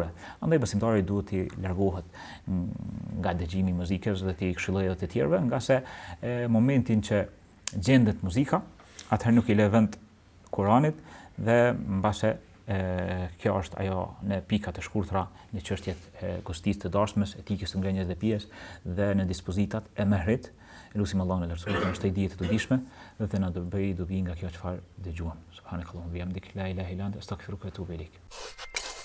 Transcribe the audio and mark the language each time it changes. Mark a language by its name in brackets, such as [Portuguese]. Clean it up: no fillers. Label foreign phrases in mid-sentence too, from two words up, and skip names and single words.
[Albanian] Andaj besimtari duhet të largohet nga dëgjimi i muzikës dhe të këshillojë edhe të tjerëve, nga se momentin që gjendet muzika, atëherë nuk i le vend Kuranit dhe mbase kjo është ajo në pika të shkurtra në çështjet e gostisë të dasmës, etikës së ngrënies dhe pijes dhe në dispozitat e mehrit. Lutim Allahun e lartësuar të na shtoj dije të dobishme dhe të na bëjë dobi nga kjo çfarë dëgjuam. [Arabic] سبحانك اللهم وبحمدك لا إله إلا أنت أستغفرك وأتوب إليك.